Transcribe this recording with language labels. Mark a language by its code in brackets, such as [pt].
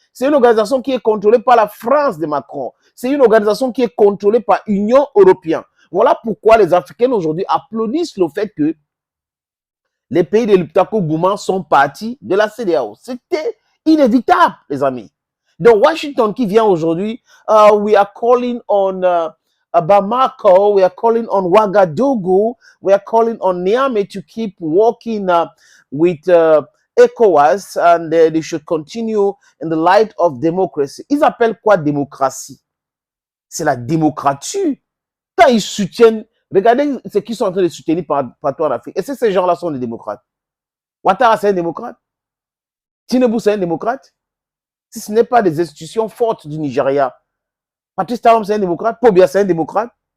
[fr] C'est une organisation qui est contrôlée par la France de Macron. C'est une organisation qui est contrôlée par l'Union européenne. Voilà pourquoi les Africains aujourd'hui applaudissent le fait que les pays de l'Uptako Gouman sont partis de la CEDEAO. C'était inévitable, les amis. Donc, Washington qui vient aujourd'hui, [en] we are calling on Bamako, we are calling on Ouagadougou, we are calling on Niamey to keep working with ECOWAS and they should continue in the light of democracy. [fr] Ils appellent quoi démocratie? C'est la démocratie. Quand ils soutiennent, regardez ce qu'ils sont en train de soutenir partout en Afrique. Est-ce que ces gens-là sont des démocrates? Ouattara, c'est un démocrate? Tinubu, c'est un démocrate? Si ce n'est pas des institutions fortes du Nigeria, Patrice Talon, c'est un démocrate? Pobia, c'est un démocrate?